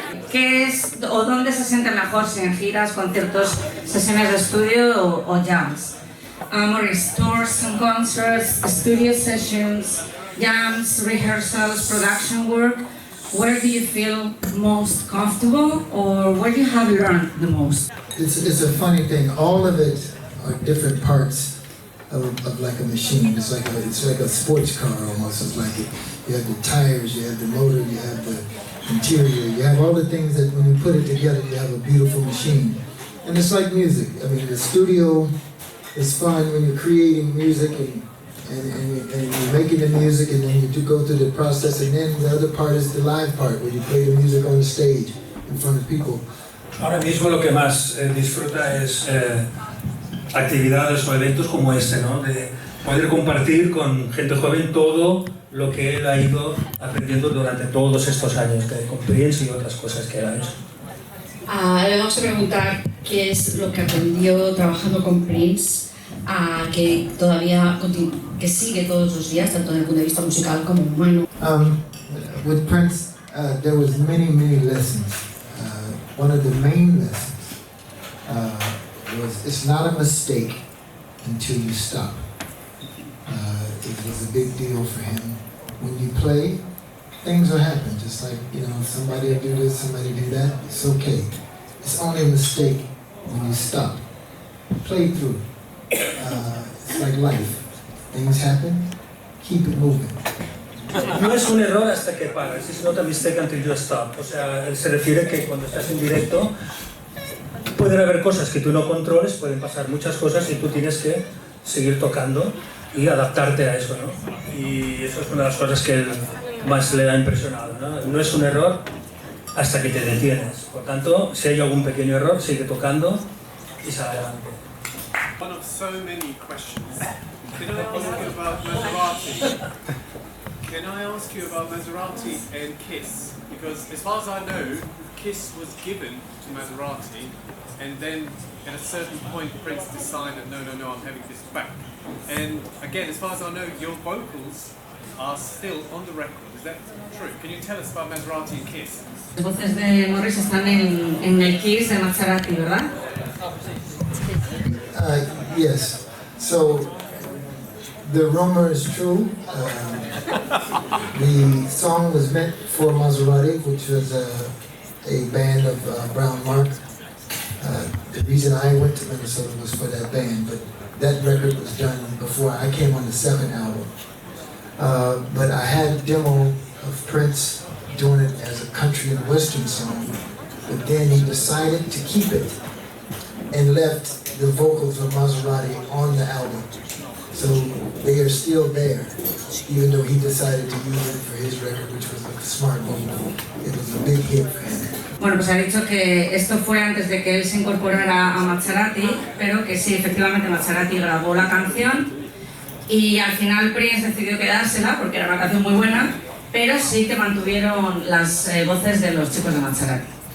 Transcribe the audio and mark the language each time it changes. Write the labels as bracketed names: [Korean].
[Spanish] ¿qué es o dónde se siente mejor, si en giras, conciertos, sesiones de estudio o jams? [English] Maurice, tours and concerts, studio sessions, jams, rehearsals, production work. Where do you feel most comfortable, or where you have learned the most? It's a funny thing. All of it are different parts of like a machine. It's like a sports car almost. It's like you have the tires, you have the motor, you have the interior, you have all the things that when you put it together, you have a beautiful machine. And it's like music. I mean, the studio is fun when you're creating music and you're making the music, and then you do go through the process, and then the other part is the live part where you play the music on the stage in front of people. [Spanish] Ahora mismo lo que más disfruta es actividades o eventos como este, ¿no? De poder compartir con gente joven todo lo que él ha ido aprendiendo durante todos estos años, con Prince y otras cosas que él ha hecho. Le vamos a preguntar qué es lo que aprendió trabajando con Prince, que todavía que sigue todos los días, tanto desde el punto de vista musical como humano. [English] With Prince, there was many lessons. One of the main lessons was it's not a mistake until you stop. It was a big deal for him. When you play, things will happen. Just like, somebody will do this, somebody do that. It's okay. It's only a mistake when you stop. Play through. It's like life. Things happen. Keep it moving. [Spanish] No es un error hasta que paras. [English] It's not a mistake until you stop. [Spanish] O sea, él se refiere que cuando estás en directo pueden haber cosas que tú no controles, pueden pasar muchas cosas y tú tienes que seguir tocando y adaptarte a eso, ¿no? Y eso es una de las cosas que más le ha impresionado, ¿no? No es un error hasta que te detienes. Por tanto, si hay algún pequeño error, sigue tocando y sale adelante. [English] One of so many questions. Can I ask you about Maserati? Can I ask you about Maserati and Kiss? Because as far as I know, Kiss was given to Maserati, and then at a certain point Prince decided, no, I'm having this back. And again, as far as I know, your vocals are still on the record. Is that true? Can you tell us about Maserati and Kiss? [Spanish] Las voces de Morris están en el Kiss de Maserati, ¿verdad? [English] Yes. So the rumor is true. The song was meant for Maserati, which was a band of Brown Mark. The reason I went to Minnesota was for that band, but that record was done before I came on the second album. But I had a demo of Prince doing it as a country and western song, but then he decided to keep it and left the vocals of Maserati on the album. So they are still there, even though he decided to use it for his record, which was a smart move. It was a big hit for him. [Spanish] Bueno, pues ha dicho que esto fue antes de que él se incorporara a Maserati, pero que sí, efectivamente Maserati grabó la canción y al final Prince decidió quedársela porque era una canción muy buena, pero sí que mantuvieron las voces de los chicos de Maserati.